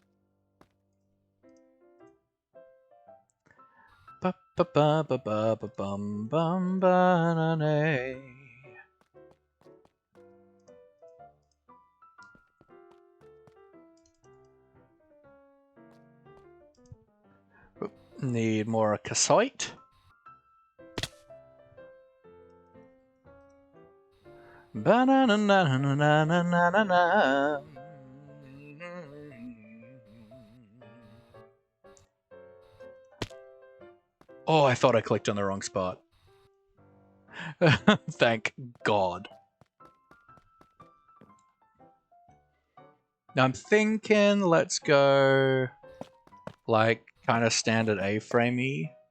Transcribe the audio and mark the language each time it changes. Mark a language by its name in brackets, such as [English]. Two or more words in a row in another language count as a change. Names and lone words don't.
[English] Ba ba ba ba ba ba bum bum ba na na. Need more cassite. Ba na na na na na na na na na. Oh, I thought I clicked on the wrong spot. Thank God. Now I'm thinking let's go like kind of standard A-framey.